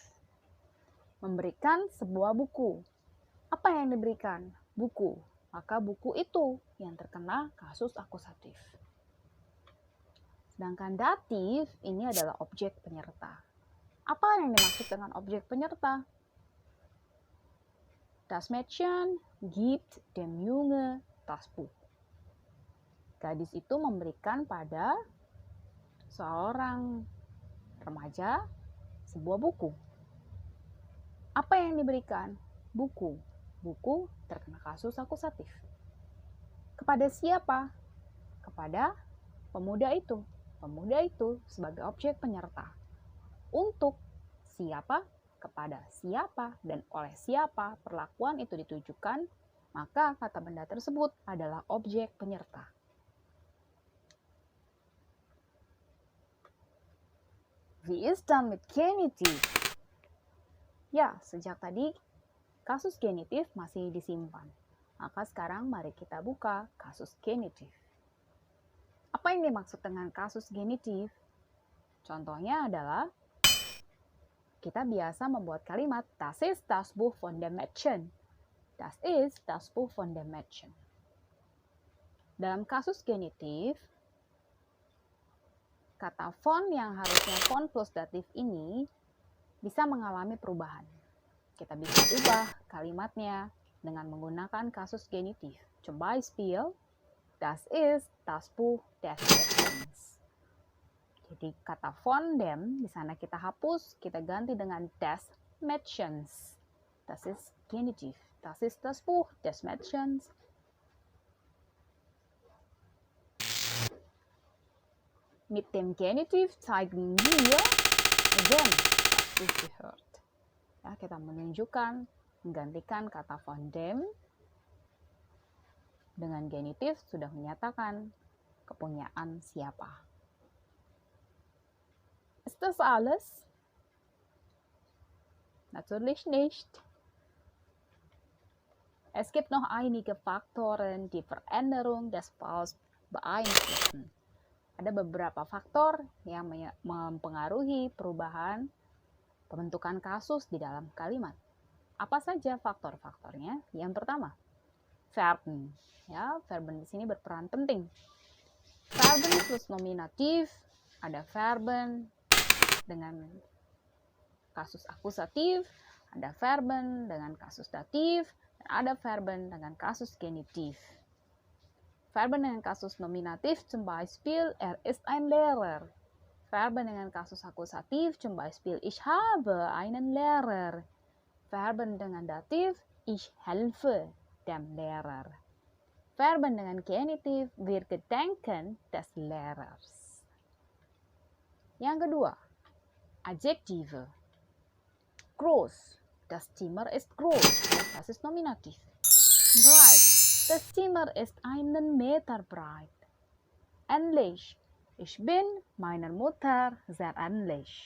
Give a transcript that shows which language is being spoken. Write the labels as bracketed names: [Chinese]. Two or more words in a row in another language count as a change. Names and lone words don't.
[Indonesian] Memberikan sebuah buku. Apa yang diberikan? Buku. Maka buku itu yang terkena kasus akusatif. Sedangkan datif ini adalah objek penyerta. Apa yang dimaksud dengan objek penyerta? [German] Das Mädchen gibt dem Junge das Buch. [Indonesian] Gadis itu memberikan pada seorang remaja sebuah buku. Apa yang diberikan? Buku. Buku terkena kasus akusatif. Kepada siapa? Kepada pemuda itu. Pemuda itu sebagai objek penyerta. Untuk siapa? Kepada siapa dan oleh siapa perlakuan itu ditujukan maka kata benda tersebut adalah objek penyerta. [German] Wie ist dann mit Genitiv? [Indonesian] Ya, sejak tadi kasus genitif masih disimpan. Maka sekarang mari kita buka kasus genitif. Apa yang dimaksud dengan kasus genitif? Contohnya adalah kita biasa membuat kalimat [German] Das ist das Buch von dem Mädchen. [Indonesian] Das ist das Buch von dem Mädchen. Dalam kasus genitif, kata von yang harusnya von plus datif ini bisa mengalami perubahan. Kita bisa ubah kalimatnya dengan menggunakan kasus genitif. [German] Zum Beispiel, das ist das Buch des Mädchens. [Indonesian] Jadi kata [German] von dem [Indonesian] di sana kita hapus, kita ganti dengan [German] des Mädchens. Das ist genitiv. Das ist das Buch des Mädchens. Mit dem Genitiv zeigen wir, wem das Buch gehört. [Indonesian] Ya, kita menunjukkan, menggantikan kata [German] von dem [Indonesian] dengan genitif sudah menyatakan kepunyaan siapa. [German] Ist das alles? Natürlich nicht. Es gibt noch einige Faktoren, die Veränderung des Falls beeinflussen. [Indonesian] Ada beberapa faktor yang mempengaruhi perubahan pembentukan kasus di dalam kalimat. Apa saja faktor-faktornya? Yang pertama, Verben. Ya, Verben di sini berperan penting. Verben plus nominatif, ada Verben dengan kasus akusatif, ada Verben dengan kasus datif, dan ada Verben dengan kasus genitif. Verben dengan kasus nominatif, [German] zum Beispiel, ist ein Lehrer. [Indonesian] Verben dengan kasus akusatif, [German] zum Beispiel, ich habe einen Lehrer. [Indonesian] Verben dengan datif, [German] ich helfe dem Lehrer. [Indonesian] Verben dengan genitif, [German] wir gedenken des Lehrers. [Indonesian] Yang kedua, [German] Adjektive. Groß. Das Zimmer ist groß. Das ist nominativ. Breit. Das Zimmer ist einen Meter breit. Ähnlich. Ich bin meiner Mutter sehr ähnlich.